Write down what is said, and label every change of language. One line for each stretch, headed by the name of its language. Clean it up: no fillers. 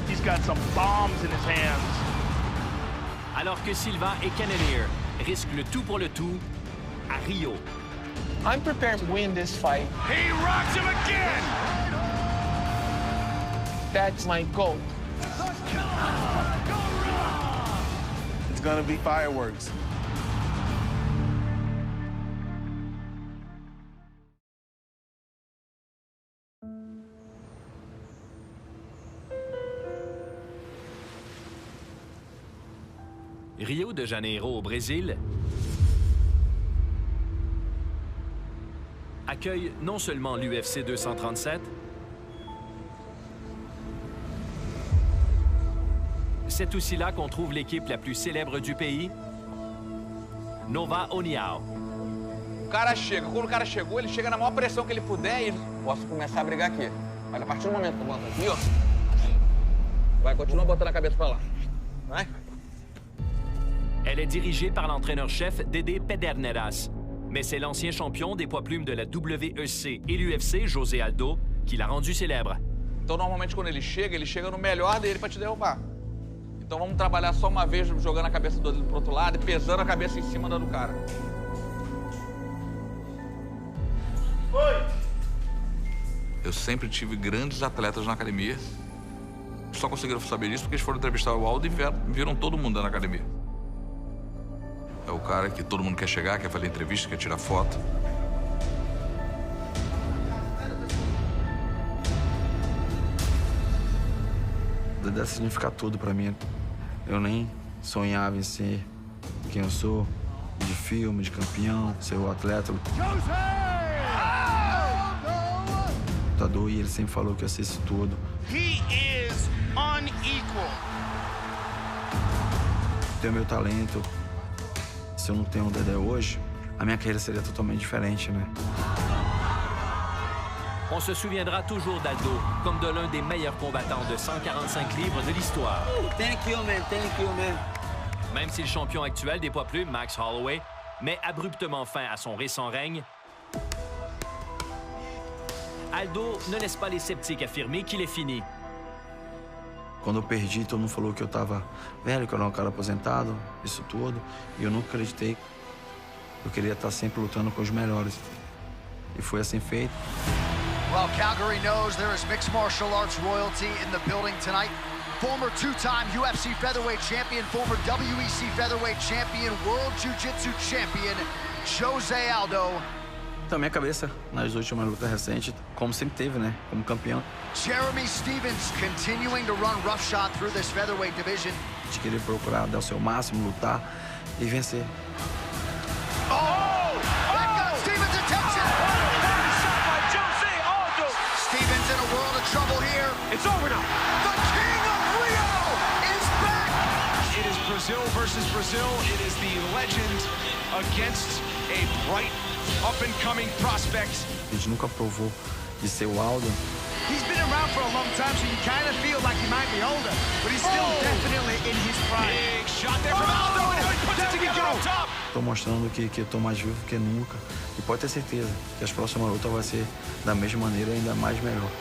English: He's got some bombs in his hands.
French: Alors que Silva et Cannonier risquent le tout pour le tout à Rio.
English: I'm prepared to win this fight. He rocks him again! That's my goal. It's gonna be fireworks.
French: Rio de Janeiro au Brésil accueille non seulement l'UFC 237, c'est aussi là qu'on trouve l'équipe la plus célèbre du pays, Nova União.
Portuguese: O cara chega, quando o cara chegou, ele chega na maior pressão que ele puder e... Posso começar a brigar aqui. Mas a partir do momento que eu boto aqui, ó... Vai, continua botando a cabeça pra lá. Vai.
French: Elle est dirigée par l'entraîneur-chef Dédé Pederneiras, mais c'est l'ancien champion des poids plumes de la WEC et l'UFC, José Aldo, qui l'a rendu célèbre.
Portuguese: Então, normalmente, quando ele chega no melhor dele pra te derrubar. Então vamos trabalhar só uma vez jogando a cabeça do pro outro lado e pesando a cabeça em cima do cara. Eu sempre tive grandes atletas na academia. Só conseguiram saber disso porque eles foram entrevistar o Aldo e viram todo mundo na academia. É o cara que todo mundo quer chegar, quer fazer entrevista, quer tirar foto. Deve significar tudo pra mim. Eu nem sonhava em ser quem eu sou, de filme, de campeão, ser o atleta. Lutador, e ele sempre falou que ia ser isso tudo.
English: He is unequal.
Portuguese: Tenho meu talento. Se eu não tenho o Dedé hoje, a minha carreira seria totalmente diferente, né?
French: On se souviendra toujours d'Aldo comme de l'un des meilleurs combattants de 145 livres de l'histoire.
English: Thank you, man. Thank you, man.
French: Même si le champion actuel des poids plumes, Max Holloway, met abruptement fin à son récent règne, Aldo ne laisse pas les sceptiques affirmer qu'il est fini.
Portuguese: Quando eu perdi, todo mundo falou que eu tava velho, que eu era um cara aposentado, isso tudo. E eu nunca acreditei. Eu queria estar sempre lutando com os melhores. E foi assim feito.
English: Well, Calgary knows there is mixed martial arts royalty in the building tonight. Former two-time UFC featherweight champion, former WEC featherweight champion, world jiu-jitsu champion, José Aldo.
Portuguese: Então, minha cabeça, nas últimas lutas recentes, como sempre teve, né? Como campeão.
English: Jeremy Stephens continuing to run roughshod through this featherweight division.
Portuguese: De querer procurar dar o seu máximo, lutar e vencer.
English: Oh! That got Stephens' attention! Shot by José Aldo. Stephens in a world of trouble here. It's over now. The King of Rio is back! It is Brazil versus Brazil. It is the legend against a bright, up-and-coming prospect.
Portuguese: A gente nunca provou de ser o Aldo.
English: He's been around for a long time, so you kind of feel like he might be older, but he's still definitely in his prime. Big shot there from Aldo, and now he puts it together on top.
Portuguese: Tô mostrando que eu tô mais vivo que nunca. E pode ter certeza que as próximas lutas vai ser da mesma maneira, ainda mais melhor.